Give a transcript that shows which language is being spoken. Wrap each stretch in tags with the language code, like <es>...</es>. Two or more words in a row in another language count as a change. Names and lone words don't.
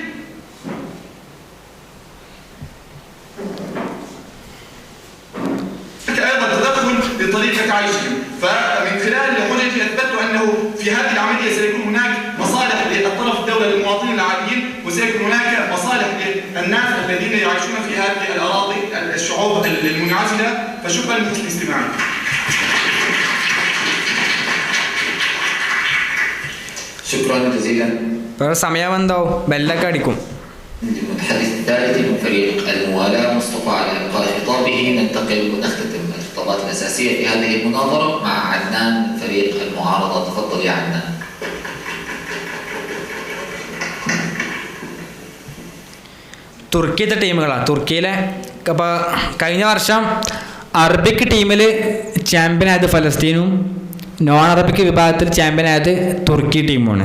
<ar>أيضا تدخل بطريقة عيشهم، فمن خلال الحجج أثبتوا أنه في هذه العملية سيكون هناك مصالح للطرف الدولة للمواطنين العاديين، وسيكون هناك مصالح للناس الذين يعيشون في هذه الأراضي الشعوب المنعزلة. فشكرا لحسن استماعكم. شكرا جزيلا.</ar> <ml>സമയം എന്താവും, ബെല്ലൊക്കെ അടിക്കും.</ml> <ar>المتحدث الثالث من فريق الموالاة مصطفى على إلقاء خطابه. ننتقل ونختتم الخطابات الأساسية في هذه المناظرة مع عدنان من فريق المعارضة. تفضل يا عدنان.</ar> <ml>തുർക്കിയത്തെ ടീമുകളാണ്. തുർക്കിയിലെ അപ്പോൾ കഴിഞ്ഞ വർഷം</ml> <en>Arabic team</en> <ml>ചാമ്പ്യനായത് ഫലസ്തീനും</ml> <en>non Arabic</en> <ml>വിഭാഗത്തിൽ ചാമ്പ്യനായത് തുർക്കി ടീമുമാണ്.</ml>